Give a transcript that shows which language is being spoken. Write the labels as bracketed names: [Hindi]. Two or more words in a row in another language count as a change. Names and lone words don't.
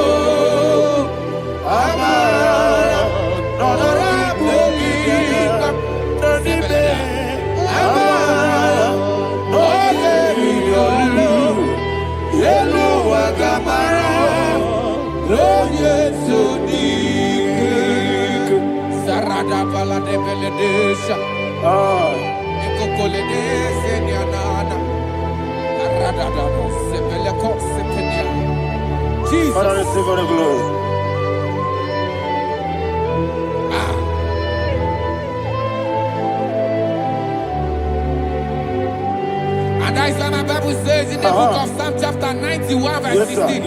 [English] Amara, Nora Bogi, Nanibe, Amara, no Yelu, Agamara, no yes, so deep. Sarada Bala de Beledesha. Ekokoledese Nianana. Aradada Sebeleko Sepenia. Jesus. Father, receive all the glory. And that's why my Bible says in the book of Psalm chapter 91 verse 16.